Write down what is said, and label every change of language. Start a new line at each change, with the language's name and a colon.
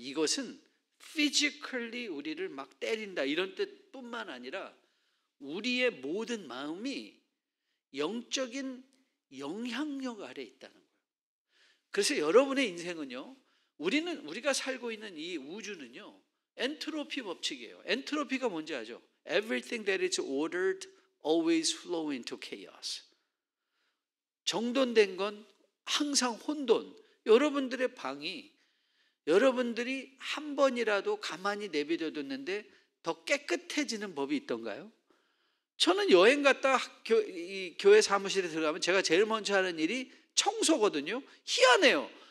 Korean: 이것은 physically 우리를 막 때린다, 이런 뜻뿐만 아니라 우리의 모든 마음이 영적인 영향력 아래 있다는 거예요. 그래서 여러분의 인생은요, 우리가 살고 있는 이 우주는요, 엔트로피 법칙이에요. 엔트로피가 뭔지 아죠?
English: Everything that is ordered always flow into chaos.
Korean: 정돈된 건 항상 혼돈. 여러분들의 방이, 여러분들이 한 번이라도 가만히 내버려뒀는데 더 깨끗해지는 법이 있던가요? 저는 여행 갔다 이 교회 사무실에 들어가면 제가 제일 먼저 하는 일이 청소거든요. 희한해요.